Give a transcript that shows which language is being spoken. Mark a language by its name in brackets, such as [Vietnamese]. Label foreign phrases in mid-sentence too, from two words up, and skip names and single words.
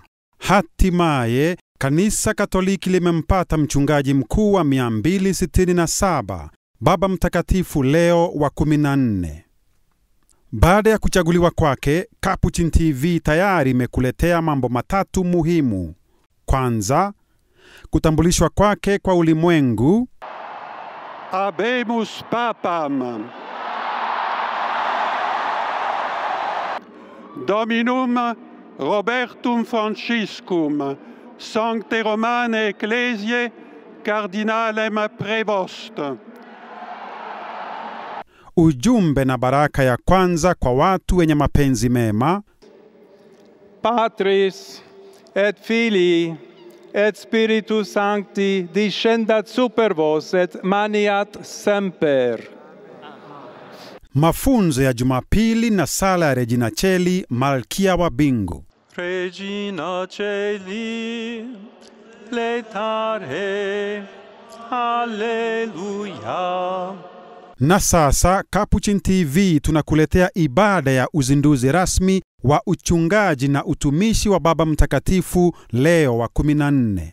[Swahili] Hatimaye Kanisa Katoliki limempata mchungaji mkuu wa 267, Baba Mtakatifu Leo wa 14. Baada ya kuchaguliwa kwake, Capuchin TV tayari imekuletea mambo matatu muhimu. Kwanza, kutambulishwa kwake kwa ulimwengu. [Latin] Habemus Papam. Dominum Robertum Franciscum, Sancte Romane Ecclesiae, Cardinalem Prevost. [Swahili] Ujumbe na baraka ya kwanza kwa watu wenye mapenzi mema. [Latin] Patris et Filii et Spiritus Sancti descendat super vos et maniat semper. [Swahili] Mafunzo ya Jumapili na sala ya [Latin] Regina Coeli, [Swahili] Malkia wa Bingu. [Latin] Regina Coeli, letare, haleluya. [Swahili] Na sasa Capuchin TV tunakuletea ibada ya uzinduzi rasmi wa uchungaji na utumishi wa Baba Mtakatifu Leo wa 14.